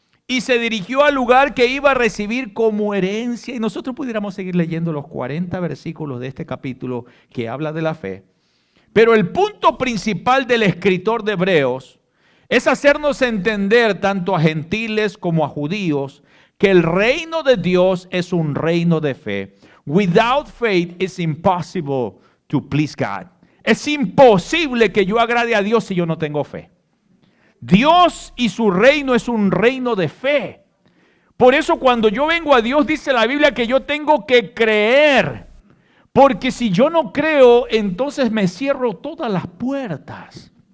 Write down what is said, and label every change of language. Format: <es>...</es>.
<es>Y se dirigió al lugar que iba a recibir como herencia. Y nosotros pudiéramos seguir leyendo los 40 versículos de este capítulo que habla de la fe. Pero el punto principal del escritor de Hebreos es hacernos entender tanto a gentiles como a judíos que el reino de Dios es un reino de fe.</es> <en>Without faith it's impossible to please God.</en> <es>Es imposible que yo agrade a Dios si yo no tengo fe. Dios y su reino es un reino de fe. Por eso cuando yo vengo a Dios, dice la Biblia que yo tengo que creer. Porque si yo no creo, entonces me cierro todas las puertas.</es>